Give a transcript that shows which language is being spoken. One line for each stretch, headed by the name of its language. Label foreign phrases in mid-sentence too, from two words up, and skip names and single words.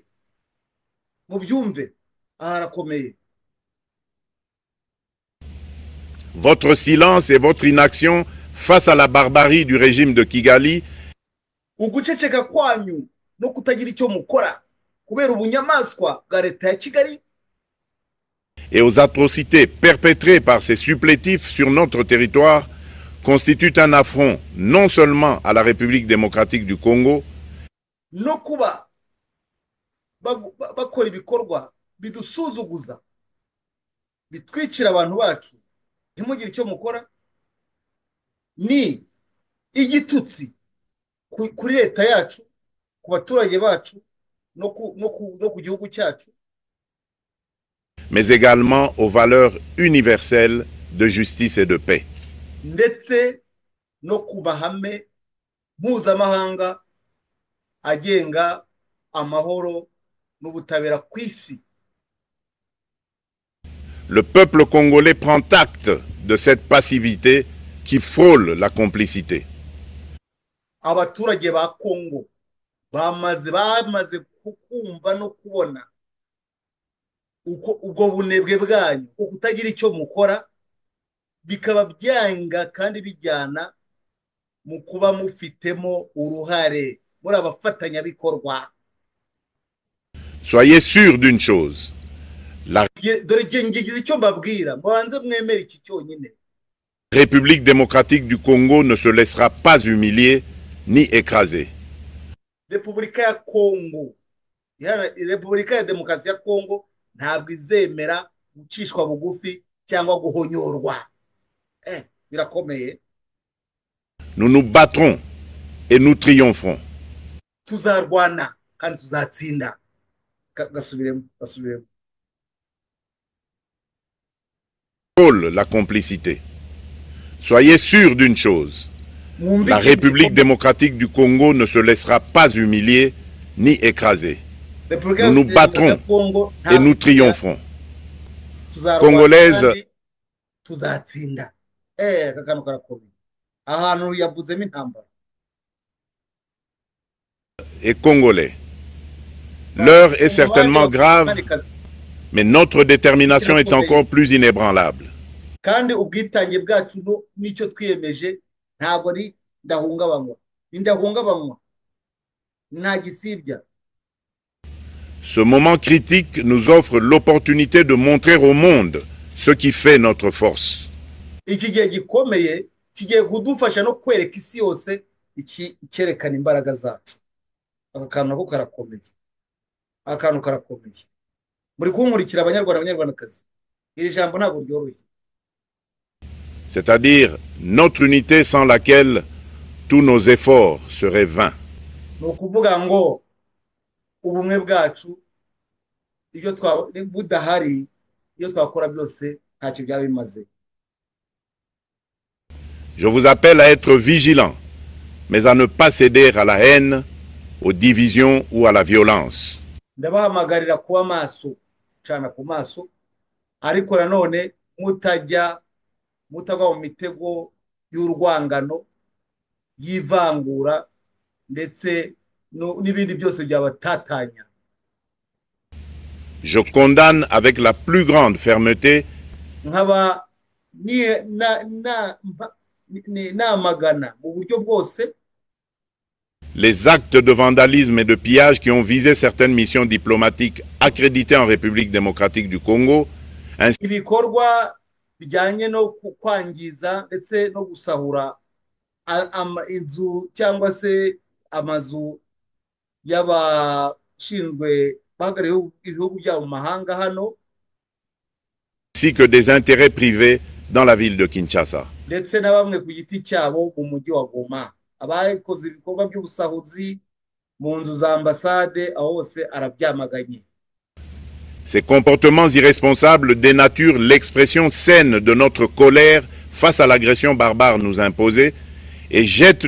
Kinyarwanda: Mubyumve, aha harakomeye.
French: Votre silence et votre inaction face à la barbarie du régime de Kigali
Kinyarwanda: Uguceceka kwanyu no kutagira icyo mukora kubera ubunyamaswa bwa leta ya Kigali
French: et aux atrocités perpétrées par ces supplétifs sur notre territoire constituent un affront non seulement à la République démocratique du Congo,
Kinyarwanda: no kuba bakora ibikorwa bidusuzuguza bitwikira abantu bacu ntimugire icyo mukora, ni igitutsi kuri leta yacu, ku baturage bacu no ku gihugu cyacu,
French: mais également aux valeurs universelles de justice et de paix.
Kinyarwanda: ndetse no ku mahame mpuzamahanga agenga amahoro n'ubutabera ku isi.
French: Le peuple congolais prend acte de cette passivité qui frôle la complicité.
Kinyarwanda: Abaturage ba Kongo bamaze kumva no kubona uko ubwo bunebwe bwanyu ko kutagira icyo mukora, bikaba byanga kandi bijyana mu kuba mufitemo uruhare muri abafatanyabikorwa.
French: Soyez sûrs d'une chose, la
Kinyarwanda: Dore ngize icyo mbabwira, mubanze mwemere iki cyonyine.
French: République démocratique du Congo ne se laissera pas humilier ni écraser.
Kinyarwanda: Repubulika ya Kongo, Repubulika ya Demokarasi ya Kongo ntabwo izemera gucishwa bugufi cyangwa guhonyorwa. Birakomeye.
French: Nous nous battrons et nous triompherons.
Kinyarwanda: Tuzarwana kandi tuzatsinda. Gasubiremo.
French: La complicité. Soyez sûrs d'une chose, la République démocratique du Congo ne se laissera pas humilier ni écraser. Nous nous battrons et nous triompherons. Congolaises,
Kinyarwanda: tuzatsinda. Kakano karakomeye. Ahantu yavuzemo intambara.
French: Et Congolais, l'heure est certainement grave, mais notre détermination est encore plus inébranlable.
Kinyarwanda: Kandi ubwitange bwacu n'icyo twiyemeje ntabwo ari ndahungabanywa nta gisibya.
French: Ce moment critique nous offre l'opportunité de montrer au monde ce qui fait notre force.
Kinyarwanda: Iki gihe gikomeye kigiye kudufasha no kwereka isi yose icyerekana imbaraga zacu. Akantu nako karakomeye. Akantu karakomeye. Muri kunkurikira abanyarwandakazi, iri jambo ntabwo ryoroshye.
French: C'est-à-dire notre unité sans laquelle tous nos efforts seraient vains.
Kinyarwanda: Ni ukuvuga ngo ubumwe bwacu ibyo budahari, iyo twakora byose ntacyo byaba bimaze.
French: Je vous appelle à être vigilants, mais à ne pas céder à la haine, aux divisions ou à la violence.
Kinyarwanda: Ndabahamagarira kuba maso, cana ku maso, ariko nanone mutagwa mu mitego y'urwangano, y'ivangura ndetse n'ibindi byose byabatatanya.
French: Je condamne avec la plus grande fermeté
Kinyarwanda: nkaba namagana mu buryo bwose
French: les actes de vandalisme et de pillage qui ont visé certaines missions diplomatiques accréditées en République démocratique du Congo, ainsi
Kinyarwanda: ibikorwa bijyanye no kwangiza ndetse no gusahura inzu cyangwa se amazu y'abashinzwe bahagarariye ibihugu byabo mu mahanga hano,
French: ainsi que des intérêts privés dans la ville de Kinshasa.
Kinyarwanda: ndetse na bamwe ku giti cyabo mu mujyi wa Goma, abakoze ibikorwa by'ubusahuzi mu nzu za ambasade, aho hose arabyamaganye.
French: Ces comportements irresponsables dénaturent l'expression saine de notre colère face à l'agression barbare nous imposée et jettent